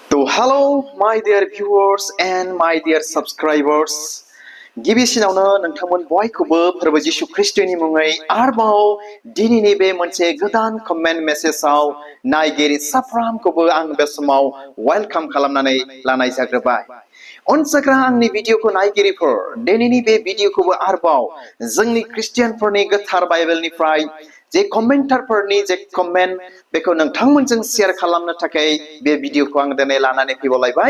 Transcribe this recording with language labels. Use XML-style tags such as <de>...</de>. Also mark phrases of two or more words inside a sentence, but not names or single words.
<en>Hello, my dear viewers and my dear subscribers.</en> <brx>गिबिसिनावनो नोंथांमोन बयखौबो फोरबो जिसु ख्रिस्टनि मुङै आरोबाव दिनैनि बे मोनसे गोदान कमेन्ट मेसेजआव नायगिरि साफ्रोमखौबो आं बे समाव वेलकाम खालामनानै लानाय जाग्रोबाय। अनसायग्रा आंनि भिडिअखौ नायगिरिफोर, दिनैनि बे भिडिअखौबो आरोबाव जोंनि ख्रिस्टियानफोरनि गोथार बाइबेलनिफ्राय जे कमेन्टारफोरनि जे कमेन्ट बेखौ नोंथांमोनजों शेयार खालामनो थाखाय बे भिडिअखौ आं दिनै लानानै फैबावलायबाय।</brx>